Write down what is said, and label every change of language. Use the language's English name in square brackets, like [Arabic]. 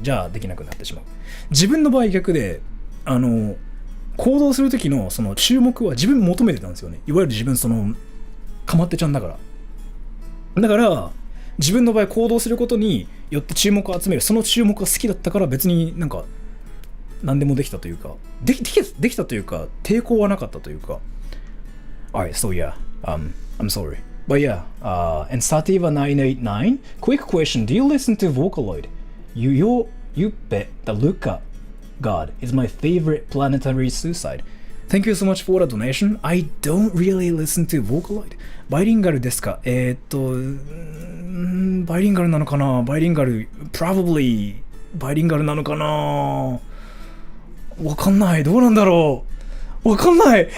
[Japanese] じゃあできなくなってしまう。自分の場合逆で、行動する時のその注目は自分求めてたんですよね。いわゆる自分そのかまってちゃんだから。だから自分の場合行動することによって注目を集める。その注目が好きだったから別になんか何でもできたというか、できたというか抵抗はなかったというか。 [English] Alright, so yeah, I'm sorry. But yeah, and Sativa989, quick question, do you listen to Vocaloid? You bet the Luca God is my favorite planetary suicide. Thank you so much for the donation. I don't really listen to Vocaloid. [Japanese] バイリンガルですか？バイリンガルなのかな？バイリンガル、 [English] probably [Japanese] バイリンガルなのかな？わかんない。どうなんだろう？わかんない。